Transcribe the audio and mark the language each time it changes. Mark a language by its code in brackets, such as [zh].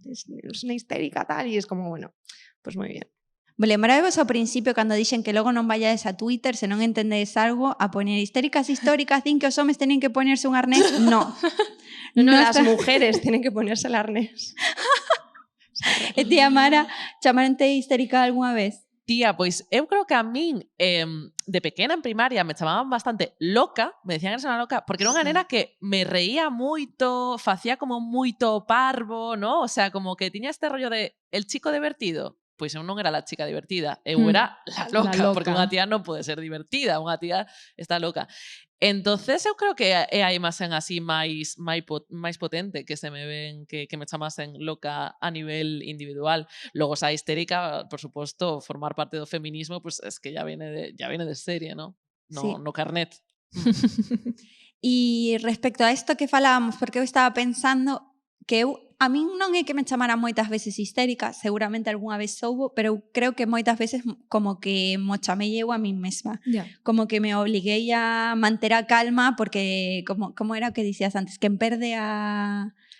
[es] Es una histérica tal, y es como, bueno, pues muy bien. [gl] Lembrade-vos ao principio cando dixen que logo non vayades a Twitter se non entendedes algo a poner histéricas históricas, din que os homes teñen que ponerse un arnés. No. [es] No, las mujeres tienen que ponerse el arnés. [gl] E tía Mara, chamaronte histérica algunha vez? Tía, pois eu creo que a min de pequena en primaria me chamaban bastante loca, me decían que era unha loca, porque era unha nena que me reía moito, facía como moito parvo, ¿no? O sea, como que tiña este rollo de el chico divertido. Pois eu non era [es] la chica divertida, [gl] eu era la loca, porque unha tía non pode ser divertida, unha tía está loca. Entonces eu creo que é a imaxen así máis potente que se me ven, que me chamasen loca a nivel individual. Logo esa histérica, por suposto, formar parte do feminismo, [es] pues es que ya viene de serie, ¿no? [gl] No carnet. E respecto a isto que falábamos, porque eu estaba pensando que a min non é que me chamaran moitas veces histérica, seguramente algunha vez soubo, pero eu creo que moitas veces como que mo chamei eu a min mesma. Yeah. Como que me obliguei a manter a calma porque, como era o que dicías antes, quen perde a...